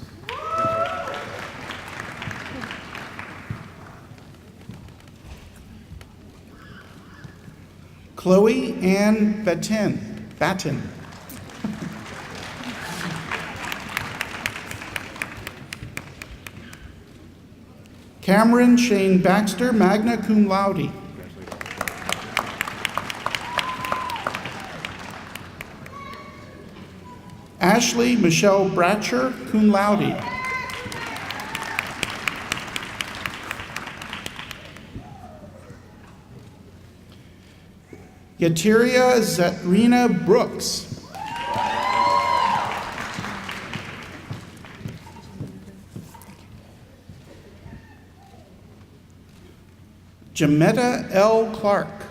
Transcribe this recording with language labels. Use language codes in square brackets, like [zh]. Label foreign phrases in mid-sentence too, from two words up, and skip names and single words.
[en] Chloe Ann Batten. Cameron Shane Baxter, [la] magna cum laude. [en] Ashley Michelle Bratcher, [la] cum laude. [en] Yatiria Zetrina Brooks. Jametta L. Clark.